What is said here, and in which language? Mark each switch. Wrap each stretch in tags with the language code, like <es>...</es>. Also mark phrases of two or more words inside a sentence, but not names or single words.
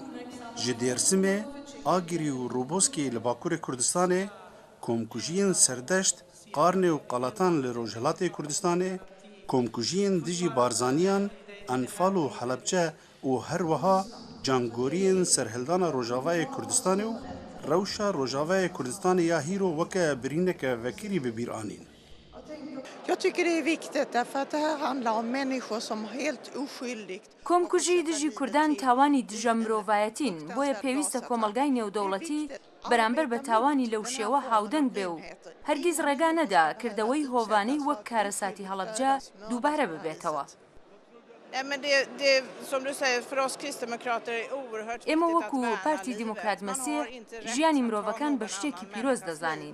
<ku>Ji Dêrsimê, Agirî û Roboskê li Bakurê Kurdistanê, komkujiyên Serdeşt, Qarnê û Qalatan li Rojhilatê Kurdistanê, komkujiyên dijî Barzaniyan, Enfal û Helepçe û her wiha جانگۆریên serhildana Rojavayê Kurdistanê û rewşa Rojavayê Kurdistanê ya hîro weke birîneke vekirî bi bîr anîn.</ku> <sv>Jag tycker det är viktigt därför att det här handlar om människor som helt oskyldigt.</sv> <ckb>کۆمکوژی دژی کوردان تاوانی دژە مرۆڤایەتین بۆیە پێویستە کۆمەلگای نێودەوڵەتی بەرامبەر بە تاوانی لەو شێوە هاودەنگ بێ و هەرگیز ڕێگا نەدا کردەوەی هۆڤانەی وەک کارەساتی هەڵەبجە دووبارە ببێتەوە. ئێمە وەکو پارتی دیموکرات مەسیح ژیانی مرۆڤەکان بە شتێکی پیرۆز دەزانین.</ckb>